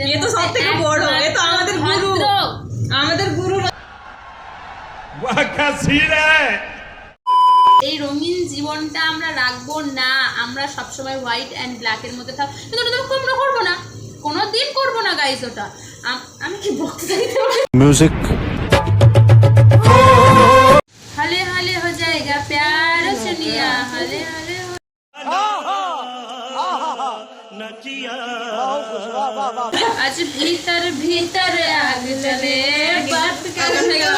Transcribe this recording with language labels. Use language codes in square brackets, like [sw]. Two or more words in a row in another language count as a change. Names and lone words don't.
[bn] এ তো সবথেকে বড়, এ তো আমাদের গুরু, আমাদের গুরু। এই রঙিন জীবনটা আমরা রাখবো না, আমরা সবসময় [en] white and black [bn] মধ্যে থাকবো, কিন্তু ওটা তো আমরা করবো না, কোনোদিন করবো না গাইস ওটা। আমি কি বলতে চাইতে म्यूजिक [hi] हले हले हो जाएगा प्यार सुनिया, हले हले हो आज भीतर भीतर आग जले बात कर।